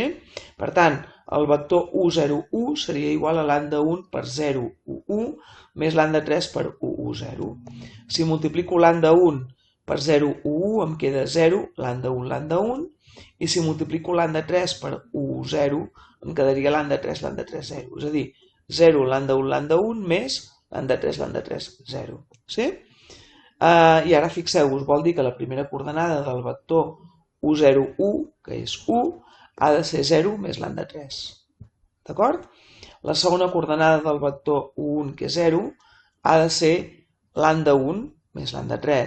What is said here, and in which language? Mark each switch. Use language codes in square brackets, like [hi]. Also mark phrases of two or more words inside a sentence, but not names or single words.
[ca] Per tant, el vector u0, 1 seria igual a lambda 1 per 0, u1 més lambda 3 per u0. Si multiplico lambda 1 per 0, u1 em queda 0, lambda 1, lambda 1, i si multiplico lambda 3 per u0 em quedaria lambda 3, lambda 3, 0. És a dir, 0, lambda 1, lambda 1, més lambda 3, lambda 3, 0. Sí? I ara fixeu-vos, vol dir que la primera coordenada del vector u0, 1, que és 1, ha de ser 0 més lambda 3. D'acord? La segona coordenada del vector u1, que és 0, ha de ser lambda 1 més lambda 3.